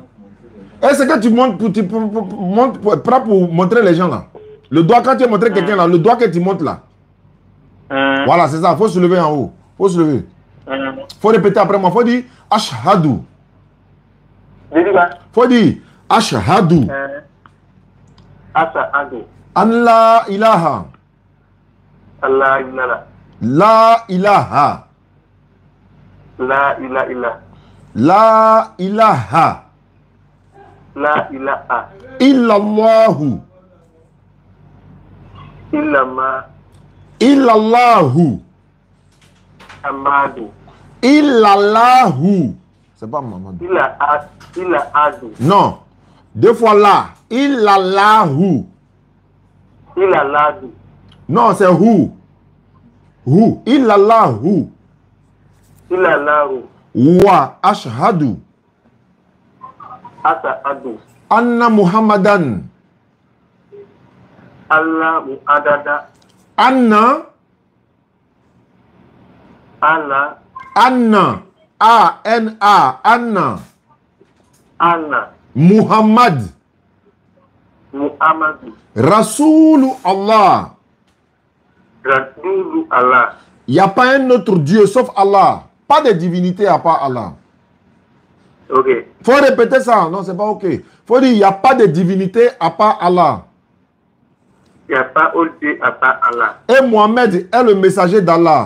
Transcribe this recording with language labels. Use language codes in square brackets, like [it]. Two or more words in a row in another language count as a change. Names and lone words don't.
[fr] Est-ce que tu montes prends pour montrer les gens là? Le doigt, quand tu as montré quelqu'un là, le doigt que tu montes là. Voilà, c'est ça. Il faut se lever en haut. Il faut se lever. Il faut répéter après moi. Il faut dire Ashhadu. Il faut dire Ashhadu. [ar] الله إله. الله إله. لا إله لا إله. لا إله. لا إله. Illallahu. Illama. Illallahu. Amadu. Illallahu. [fr] C'est pas Mamadou. [ar] Illahu. [fr] Non. Deux fois là. [ar] Illallahu. Illallahu. [fr] Non, c'est hu. Hu. Illallahu. [ar] Illallahu. وأشهد. Asa'adu. أن محمدا. Allah mu'adada. Anna. Anna. Anna. A-N-A. Anna. Anna. Muhammad. Muhammadu. رسول الله. رسول الله. [fr] Il n'y a pas un autre Dieu sauf Allah. Pas de divinité à part Allah. Ok. Faut répéter ça. Non, c'est pas ok. Faut dire il n'y a pas de divinité à part Allah. Il n'y a pas autre Dieu à part Allah. Et Mohamed est le messager d'Allah.